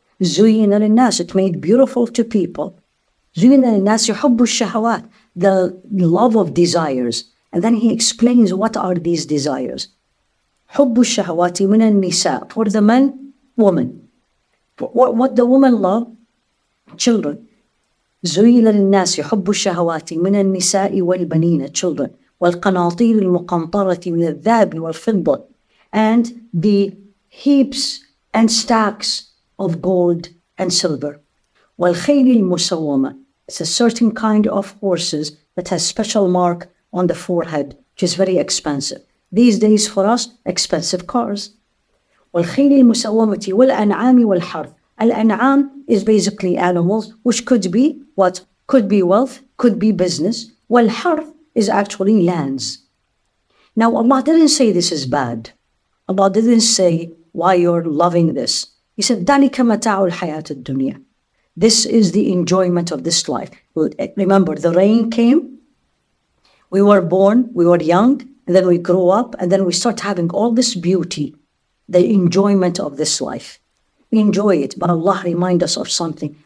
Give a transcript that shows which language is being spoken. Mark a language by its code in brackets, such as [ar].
[ar] زُيِّنَ لِلنَّاسِ, [en] it made beautiful to people. [ar] زُيِّنَ لِلنَّاسِ حُبُّ الشَّهَوَاتِ, [en] the love of desires. And then He explains what are these desires. [ar] حُبُّ الشَّهَوَاتِ مِنَ النِّسَاءِ, [en] for the men, woman. What the woman love? Children. [ar] زُيِّنَ لِلنَّاسِ حُبُّ الشَّهَوَاتِ مِنَ النِّسَاءِ وَالْبَنِينَ, [en] children. [ar] وَالْقَنَاطِيرِ الْمُقَنطَرَةِ مِنَ الذَّهَبِ وَالْفِضَّةِ, [en] and the heaps and stacks of gold and silver. [ar] وَالْخَيْلِ الْمُسَوَّمَةِ, [en] it's a certain kind of horses that has special mark on the forehead, which is very expensive. These days for us, expensive cars. [ar] وَالْخَيْلِ الْمُسَوَّمَةِ وَالْأَنْعَامِ وَالْحَرْثِ. [en] Al-an'am is basically animals, which could be what? Could be wealth, could be business. Wal-harth is actually lands. Now Allah didn't say this is bad. Allah didn't say why you're loving this. He said, [ar] ذَلِكَ مَتَاعُ الْحَيَاةِ الدُّنْيَا. [en] This is the enjoyment of this life. Remember, the rain came, we were born, we were young, and then we grew up, and then we start having all this beauty, the enjoyment of this life. We enjoy it, but Allah reminds us of something.